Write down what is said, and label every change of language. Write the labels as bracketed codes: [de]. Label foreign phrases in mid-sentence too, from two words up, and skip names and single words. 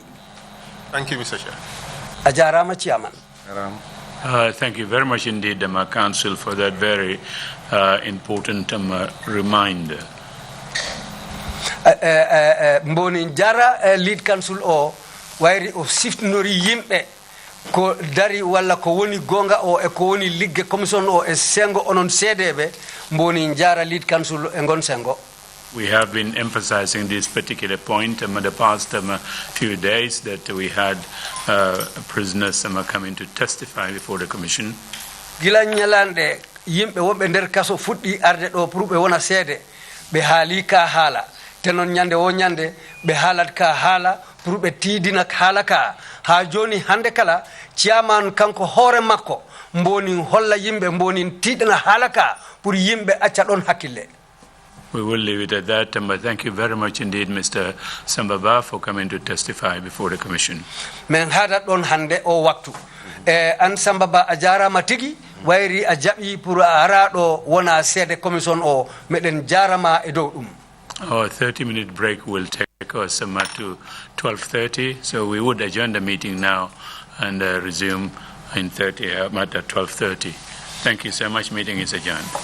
[en] Thank you, Mr. Chair. [ff] Ajarama chairman. [en] Thank you very much indeed, Council, for that very important reminder. [ff] Mboni jara [en] lead council [ff] o wairi o siftnori yimbe ko dari walla ko woni gonga o e ko woni ligge commission o e sengo onon cdb mboni jara [en] lead council [ff] e gon sengo. [en] We have been emphasizing this particular point in the past few days that we had prisoners coming to testify before the commission. [ff] Gila nyalande yimbe wonbe der kaso fuddi arde do pour be wona seede be haali ka haala tenon nyande wo nyande be haalat ka haala pour be tidina haala ka ha joni hande kala chairman kanko hore makko mboni holla yimbe mboni tidina haala ka pour yimbe acca don hakkille. [en] We will leave it at that, but thank you very much indeed, Mr. Sambaba, for coming to testify before the Commission. [ff] Men hadat don hande o waktu. An Sambaba ajara matigi, wairi ajabi pour ara do wona sede commission o meden jarama e do dum. [en] Our 30-minute break will take us to 12:30, so we would adjourn the meeting now and resume in 30 at 12:30. Thank you so much. Meeting is adjourned.